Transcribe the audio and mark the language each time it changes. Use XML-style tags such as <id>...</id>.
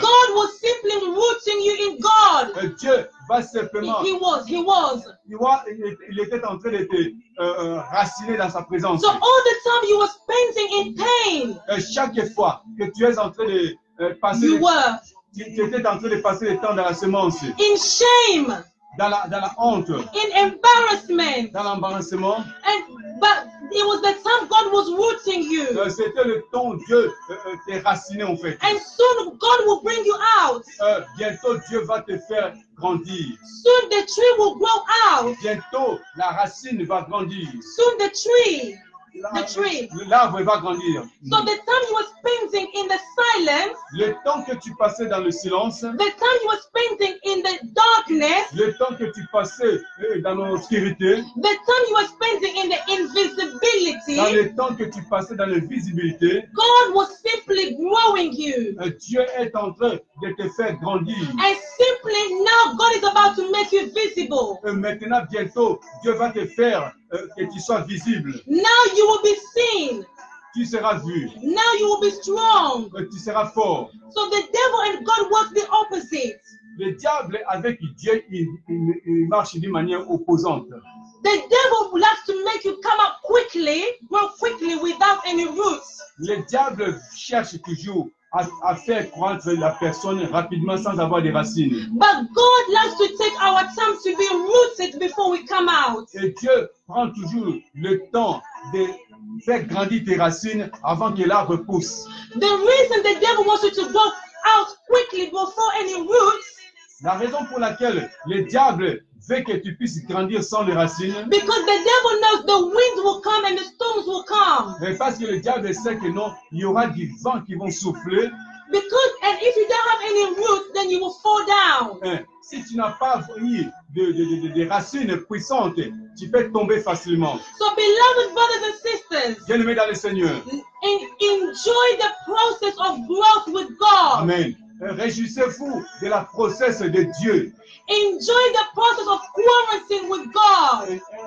<en>God was simply rooting you in God.</en> <fr>Dieu va simplement,</fr> <en>He was.</en> <fr>il était en train de te raciner dans sa présence.</fr> <en>So all the time you were spending in pain.</en> <fr>Chaque fois que tu es en train de passer, tu étais en train de passer le temps dans la semence,</fr> <en>in shame,</en> <fr>dans la honte,</fr> <en>in embarrassment,</en> <fr>dans l'embarrassement.</fr> <en>But it was the time God was rooting you.</en> <fr>C'était le temps où Dieu t'est raciné en fait.</fr> <en>And soon God will bring you out.</en> <fr>Bientôt Dieu va te faire grandir.</fr> <en>Soon the tree will grow out.</en> <fr>Bientôt la racine va grandir.</fr> <en>Soon the tree.</en> <fr>L'arbre va grandir.</fr> <en>So the time you were spending in the silence,</en> <fr>le temps que tu passais dans le silence,</fr> <en>the time you were spending in the darkness,</en> <fr>le temps que tu passais dans l'obscurité,</fr> <en>the time you were spending in the invisibility,</en> <fr>dans le temps que tu passais dans l'invisibilité,</fr> <en>God was simply growing you.</en> <fr>Dieu est en train de te faire grandir.</fr> <en>And simply now God is about to make you visible.</en> <fr>Maintenant, bientôt, Dieu va te faire que tu sois visible.</fr> <en>Now you will be seen.</en> <fr>Tu seras vu.</fr> <en>Now you will be strong.</en> <fr>Tu seras fort.</fr> <en>So the devil and God work the opposite.</en> <fr>Le diable avec Dieu, il marche d'une manière opposante.</fr> <en>The devil likes to make you come up quickly, grow quickly without any roots.</en> <fr>Le diable cherche toujours à faire croître la personne rapidement sans avoir des racines.</fr> <en>But God likes to take our time to be rooted before we come out.</en> <fr>Et Dieu prend toujours le temps de faire grandir tes racines avant que l'arbre pousse.</fr> <en>The reason the devil wants you to go out quickly before any roots,</en> <fr>la raison pour laquelle le diable veut que tu puisses grandir sans les racines,</fr> <en>because the devil knows the wind will come and the storms will come.</en> <fr>Parce que le diable sait que non, il y aura du vent qui vont souffler.</fr> <en>Because, and if you don't have any roots, then you will fall down.</en> <fr>Si tu n'as pas des racines puissantes, tu peux tomber facilement.</fr> <en>So, beloved brothers and sisters,</en> <fr>Bien-aimés dans le Seigneur.</fr> <en>Enjoy the process of growth with God. Amen.</en> <fr>Réjouissez-vous de la process de Dieu.</fr> <en>Enjoy the process of quarantine with God.</en>